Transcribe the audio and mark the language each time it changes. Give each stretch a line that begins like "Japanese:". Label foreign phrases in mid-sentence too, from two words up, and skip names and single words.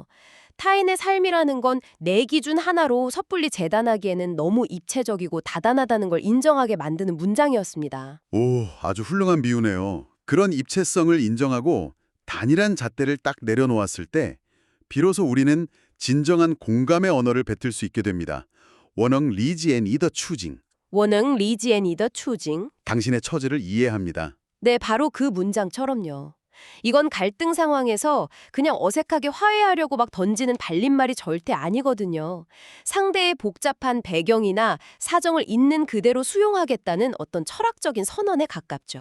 Korean: 타인의 삶이라는 건 내 기준 하나로 섣불리 재단하기에는 너무 입체적이고 다단하다는 걸 인정하게 만드는 문장이었습니다. 오, 아주 훌륭한 비유네요. 그런 입체성을 인정하고 단일한 잣대를 딱 내려놓았을 때 비로소 우리는 진정한 공감의 언어를 뱉을 수 있게 됩니다.
Chinese: 我能理解你的处境. 我能理解你的处境.
Korean: 당신의 처지를 이해합니다. 네, 바로 그 문장처럼요. 이건 갈등 상황에서 그냥 어색하게 화해하려고 막 던지는 발림말이 절대 아니거든요. 상대의 복잡한 배경이나 사정을 있는 그대로 수용하겠다는 어떤 철학적인 선언에 가깝죠.